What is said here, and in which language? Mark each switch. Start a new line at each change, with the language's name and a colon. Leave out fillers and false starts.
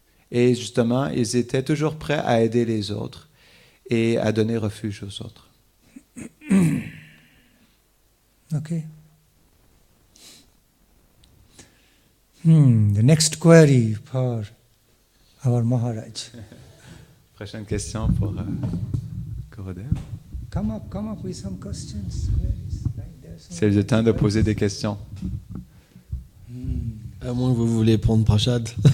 French: Et justement, ils étaient toujours prêts à aider les autres et à donner refuge aux autres. Okay.
English: The next query for our Maharaj.
French: Prochaine question pour Gurudev.
English: Come up with some questions, queries.
French: C'est le temps de poser des questions. À moins que vous voulez prendre Prashad.